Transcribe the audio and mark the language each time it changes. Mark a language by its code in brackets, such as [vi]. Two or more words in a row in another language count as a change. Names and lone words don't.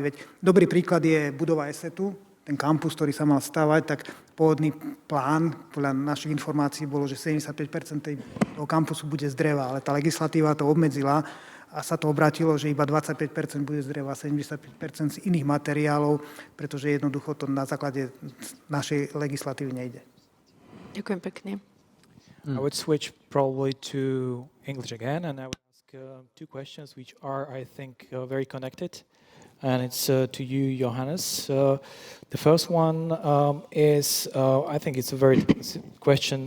[sk] Veď dobrý príklad je budova ESETu, ten kampus, ktorý sa mal stavať, tak pôvodný plán, podľa našich informácií bolo, že 75% toho kampusu bude z dreva, ale tá legislatíva to obmedzila a sa to obrátilo, že iba 25% bude z dreva, 75% z iných materiálov, pretože jednoducho to na základe našej legislatívy nejde. Ďakujem pekne. [en] I would switch probably to English again, and I would ask two questions which are, I think, very connected. And it's to you, Johannes. The first one is, I think it's a very question.